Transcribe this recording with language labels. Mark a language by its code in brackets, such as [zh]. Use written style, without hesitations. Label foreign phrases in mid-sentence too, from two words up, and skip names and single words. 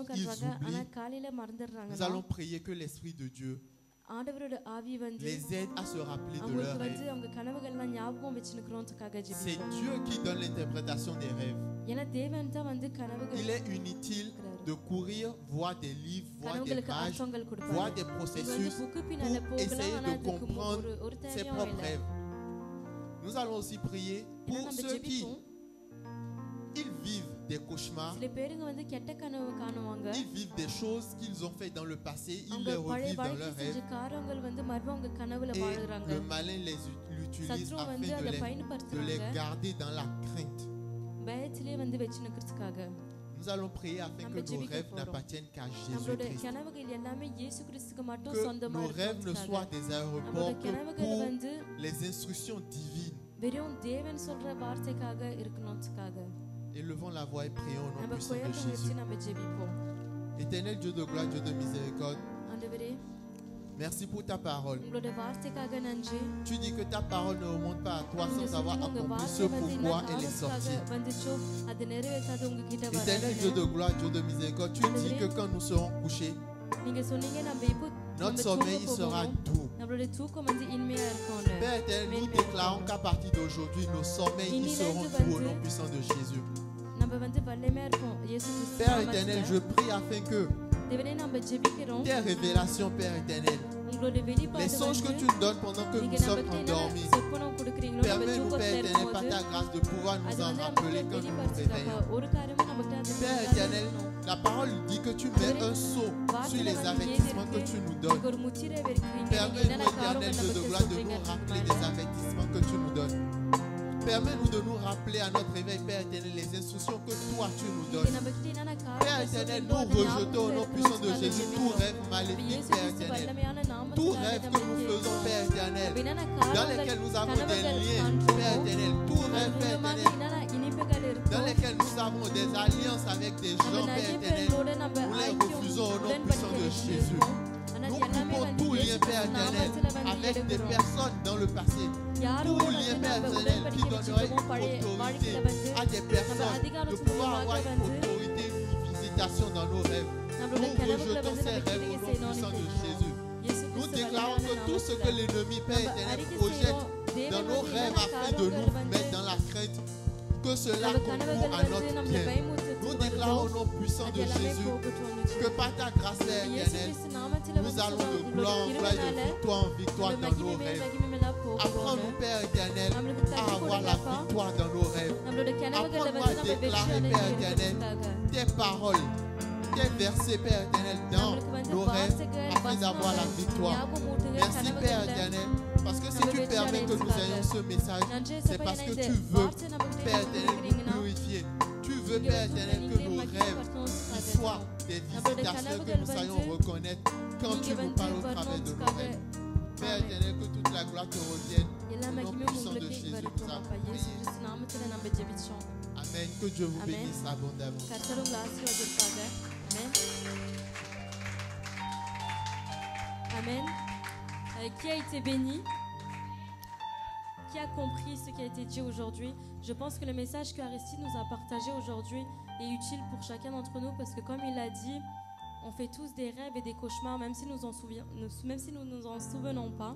[fr] ils [ta] காண்றாங்க ஆனா [fr] oublient, [ta] காலையில மறந்துடுறாங்க. [fr] nous allons prier que l'Esprit de Dieu [ta] ஆண்டவரோட ஆவி வந்து [fr] les aide à se rappeler de [ta] அவங்களுக்கு [fr] leurs [ta] வந்து [fr] rêves. [ta] அவங்க கனவுகள்லாம் ஞாபகம் வச்சுக்கிறோம்ன்றதுக்காக [fr] C'est [ta] ஜெபிப்போம். [fr] Dieu qui donne l'interprétation des rêves. [ta] ஏன்னா தேவன் தான் வந்து கனவுகள் [fr] Il est inutile de courir, voir des livres, voir des [ta] கனவுகளுக்கு [fr] pages, [ta] அர்த்தங்கள் [fr] voir [ta] கொடுப்பாரு. [fr] des [ta] இது வந்து [fr] processus [ta] புக்கு பின்னால [fr] pour [ta] போகலாம் [fr] essayer [ta] ஆனா [fr] de [ta] அதுக்கு [fr] comprendre [ta] ஒரு [fr] ses [ta] தேவையும் [fr] propres [ta] இல்லை. [fr] rêves. Nous allons aussi prier [ta] ஏன்னா [fr] pour [ta] நம்ம [fr] ceux qui [ta] ஜெபிப்போம். [fr] ils vivent des cauchemars, [ta] சில பேருங்க வந்து கெட்ட கனவு காணுவாங்க. [fr] ils vivent des choses qu'ils ont fait dans le passé, ils [ta] அவங்க [fr] les [ta] பழைய [fr] revivent dans [ta] வாழ்க்கை [fr] leurs [ta] செஞ்ச [fr] rêves [ta] காரியங்கள் வந்து மறுபடியும் அவங்க கனவுல [fr] et [ta] வாழுறாங்க. [fr] le malin l'utilise [ta] சத்ரு [fr] afin [ta] வந்து அதை [fr] de les [ta] பயன்படுத்துறாங்க [fr] garder dans la crainte. [ta] பயத்திலே வந்து வச்சுக்கிறதுக்காக. [fr] Nous allons prier afin [ta] நம்ம [fr] que nos [ta] ஜெபிக்க [fr] rêves [ta] போறோம். [fr] n'appartiennent qu'à [ta] நம்மளோட [fr] Jésus-Christ. [ta] கனவுகள் எல்லாமே இயேசு கிறிஸ்துக்கு மட்டும் [fr] Que [ta] சொந்தமா [fr] nos rêves ne soient [ta] இருக்கிறதுக்காக. [fr] des [ta] நம்மளோட [fr] aéroports que [ta] கனவுகள் [fr] pour [ta] வந்து [fr] les instructions divines. [ta] வெறும் தேவன் சொல்ற வார்த்தைக்காக இருக்கணும்ன்றதுக்காக. [fr] Élevons la voix et prions au nom [ta] நம்ம [fr] puissant de [ta] குயத்தை [fr] Jésus. [ta] வச்சு நம்ம ஜெபிப்போம். [fr] Éternel Dieu de gloire, Dieu de miséricorde, [ta] ஆண்டவரே [fr] merci pour ta parole. [ta] உங்களோட வார்த்தைக்காக நன்றி. [fr] Tu dis que ta parole ne remonte pas à toi [ta] நீங்க [fr] sans avoir [ta] சொன்னீங்க, உங்க [fr] accompli ce [ta] வார்த்தை வந்து என்ன [fr] pourquoi elle est [ta] காரணத்துக்காக [fr] sortie. [ta] வந்துச்சோ அது நிறைவேற்றாது உங்ககிட்ட [fr] Éternel Dieu [ta] வராது. [fr] de gloire, Dieu de miséricorde, tu dis que quand nous serons couchés, [ta] நீங்க சொன்னீங்க நம்ம இப்போ [fr] notre [ta] நம்ம [fr] sommeil [ta] தூங்க [fr] sera [ta] போகணும். [fr] doux. [ta] நம்மளோட தூக்கம் வந்து இனிமையா இருக்கும்னு. [fr] Père éternel, nous Amen. déclarons qu'à partir d'aujourd'hui, nos sommeils ils seront doux au nom puissant de Jésus. [ta] நம்ம வந்து வல்லமையா இருப்போம் இயேசு கிறிஸ்து [fr] Père éternel, je [ta] நாமத்துல. [fr] prie afin que [ta] தேவனே நம்ம ஜெபிக்கிறோம். [fr] tes révélations, Père éternel, [ta] உங்களோட வெளிப்பாடு [fr] les songes que [ta] வந்து [fr] tu nous donnes pendant que [ta] நீங்க [fr] nous [ta] நம்ம [fr] sommes [ta] கிட்ட [fr] endormis, [ta] என்ன சொப்பனம் கொடுக்குறீங்களோ நம்ம [fr] permets-nous, [ta] தூக்கத்துல [fr] Père éternel, par [ta] இருக்கும்போது [fr] ta grâce, de pouvoir nous [ta] அது [fr] en [ta] வந்து [fr] rappeler [ta] நமக்கு [fr] quand nous nous [ta] வெளிப்படுத்துறப்ப [fr] réveillons. [ta] ஒரு காரியமும் நமக்கு அது [fr] Père éternel, la parole dit que tu mets un sceau sur les avertissements que tu nous donnes. [ta] ஒரு முத்திரை வைக்கிறீங்க. நீங்க [fr] Permets-nous, [ta] என்னென்ன [fr] éternel [ta] காரியங்கள் [fr] Dieu de [ta] நமக்கு [fr] gloire, de [ta] சொல்றீங்க [fr] nous rappeler [ta] அதுக்கு [fr] des [ta] மேல. [fr] avertissements que tu nous donnes. Permets-nous de nous rappeler à notre réveil, Père éternel, les instructions que toi tu nous [ta] நீங்க [fr] donnes. [ta] நம்ம கிட்ட என்னென்ன [fr] Père [ta] காரியங்கள் [fr] éternel, [ta] சொல்றீங்களோ [fr] nous [ta] அதை [fr] rejetons au nom [ta] ஞாபகம் [fr] puissant de [ta] வைக்கணும்னு [fr] Jésus tout [ta] ஜெபிக்கிறோம். [fr] rêve maléfique, [ta] இயேசு [fr] Père [ta] கிறிஸ்து [fr] éternel. [ta] வல்லமையான [fr] Tout [ta] நாமத்தினால [fr] rêve [ta] நம்ம [fr] que nous faisons, Père éternel, [ta] நம்ம என்னென்ன [fr] dans [ta] காரியங்கள் [fr] lesquels nous avons des [ta] கனவுகள் [fr] liens, [ta] காண்றோமோ, [fr] Père éternel, tout [ta] அது [fr] rêve, Père [ta] மூலமாக [fr] éternel, [ta] என்னென்ன இனிப்புகள் இருக்கோ, [fr] dans lesquels nous avons des alliances avec des [ta] நம்ம [fr] gens, Père [ta] நிறைய [fr] éternel, [ta] பேரோட நம்ம [fr] nous les [ta] ஐக்கியம் [fr] refusons au nom puissant [ta] உடன்படிக்கை [fr] de Jésus. [ta] வச்சிருக்கோம். ஆனா [fr] Nous [ta] அது எல்லாமே [fr] coupons [ta] வந்து [fr] tout [ta] இயேசு [fr] lien, Père [ta] கிறிஸ்து [fr] éternel, [ta] நாமத்துல வந்து [fr] avec des [ta] எடுக்கிறோம். [fr] personnes dans le passé. [ta] யாரோட [fr] Tout [ta] வந்து [fr] lien, Père [ta] நம்ம [fr] éternel, qui [ta] உடன்படிக்கை [fr] donnerait [ta] வச்சிருக்கோமோ பழைய [fr] une [ta] வாழ்க்கையில [fr] autorité [ta] வந்து [fr] à des [ta] நம்ம [fr] personnes de [ta] அதிகாரத்து [fr] pouvoir avoir [ta] மூலமாக [fr] une [ta] வந்து [fr] autorité, une visitation dans nos rêves. [ta] நம்மளோட [fr] Nous [ta] கனவுகளை [fr] rejetons [ta] வந்து [fr] ces [ta] நம்ம [fr] rêves au [ta] கிரியை [fr] nom [ta] செய்யணும்னு [fr] puissant de [ta] கேட்கிறோம். [fr] Jésus. [ta] இயேசு [fr] Nous [ta] கிறிஸ்து [fr] déclarons que [ta] வல்லமையான [fr] tout ce que [ta] நாமத்துல [fr] l'ennemi, Père [ta] நம்ம [fr] éternel, [ta] அறிக்கை [fr] projette [ta] செய்றோம். [fr] dans [ta] தேவன் [fr] nos [ta] வந்து [fr] rêves [ta] என்னென்ன [fr] afin de [ta] காரியங்கள் [fr] nous [ta] வந்து [fr] mettre dans la crainte, que cela [ta] நம்ம [fr] concourt [ta] கனவுகள் [fr] à [ta] வந்து [fr] notre [ta] நம்மளை [fr] bien. Nous [ta] பயமுறுத்துறதுக்கு [fr] déclarons au [ta] வருதோ, [fr] nom puissant [ta] அது [fr] de [ta] எல்லாமே [fr] Jésus [ta] போகட்டும்னு [fr] que [ta] சொல்றோம். [fr] par ta grâce, Père [ta] இயேசு [fr] éternel, [ta] கிறிஸ்து நாமத்துல [fr] nous [ta] வந்து [fr] allons de [ta] சொல்றோம். [fr] gloire en [ta] உங்களோட [fr] gloire, de [ta] கிருபைனால [fr] victoire en victoire [ta] நம்ம [fr] dans nos [ta] மகிமை மேல் [fr] rêves. [ta] மகிமை மேலா போகிறோம். [fr] Apprends-nous, Père éternel, [ta] நம்மளுக்கு [fr] à [ta] கற்றுக் [fr] avoir la [ta] கொடுங்கப்பா. [fr] victoire dans nos rêves. [ta] நம்மளோட கனவுகளை [fr] Apprends-moi [ta] வந்து [fr] à [ta] நம்ம வெற்றி [fr] déclarer, [ta] அடைந்து [fr] Père éternel, [ta] இருக்கிறதுக்காக. [fr] tes paroles, tes versets, Père éternel, dans [ta] நம்மளுக்கு வந்து [fr] nos rêves [ta] வார்த்தைகள், [fr] afin d'avoir la [ta] வசனங்கள், [fr] victoire. [ta] ஞாபகம் ஊட்டுங்க, [fr] Merci, Père [ta] கனவுகள்ல [fr] éternel, parce que si [ta] நம்ம [fr] tu [ta] வெற்றி [fr] permets que nous [ta] அடையறதுக்காக. [fr] ayons ce message, [ta] நன்றி [fr] c'est [ta] ஏசப்பா, [fr] parce [ta] ஏன்னா [fr] que [ta] இந்த [fr] tu veux, [ta] வார்த்தை நம்ம கிட்ட [fr] Père [ta] இருந்து [fr] éternel, nous [ta] கொடுக்குறீங்கன்னா, [fr] purifier. Tu veux, [ta] இங்க [fr] Père [ta] வந்து [fr] éternel, que [ta] நீங்களே [fr] nos [ta] மகிமை [fr] rêves [ta] படுத்தணும்னு [fr] ils soient des [ta] நம்மளோட [fr] visitations, que [ta] கனவுகள் [fr] nous sachions [ta] வந்து [fr] reconnaître quand tu [ta] நீங்க [fr] nous [ta] வந்து [fr] parles au travers de nos [ta] வரணும்னுக்காக [fr] rêves. Père Amen. éternel, que toute la gloire te revienne. [ta] எல்லா [fr] Au nom [ta] மகிமையும் [fr] puissant de [ta] உங்களுக்கு [fr] Jésus, nous [ta] வரட்டும் [fr] avons [ta] அப்பா. இயேசு [fr] prié. [ta] கிறிஸ்து நாமத்துல நம்ம ஜெபிச்சோம். [fr] Amen. Que Dieu vous Amen. bénisse abondamment. [ta] கர்த்தர் உங்களை ஆசீர்வதிப்பாங்க. [fr] Amen. Amen. Qui a été béni? Qui a compris ce qui a été dit aujourd'hui? Je pense que le message que Aristide nous a partagé aujourd'hui est utile pour chacun d'entre nous parce que comme il l'a dit, on fait tous des rêves et des cauchemars même si nous nous en souvenons pas.